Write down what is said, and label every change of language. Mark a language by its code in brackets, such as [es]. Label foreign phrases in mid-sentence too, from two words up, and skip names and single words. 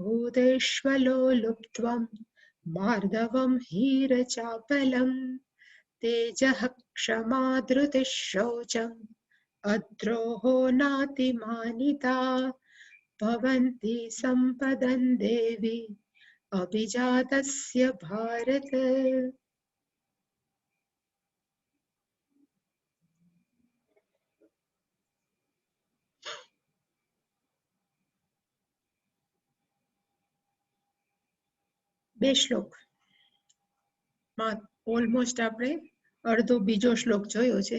[sa] भूतेष्वलो लुप्त्वम् मार्दवम् हीरचापलम् तेजः क्षमा धृतिः शौचम् अद्रोहो नातिमानिता भवन्ति सम्पदं देवी अभिजातस्य भारत. [gu] બે શ્લોક માં ઓલમોસ્ટ આપણે અડધો બીજો શ્લોક જોયો છે.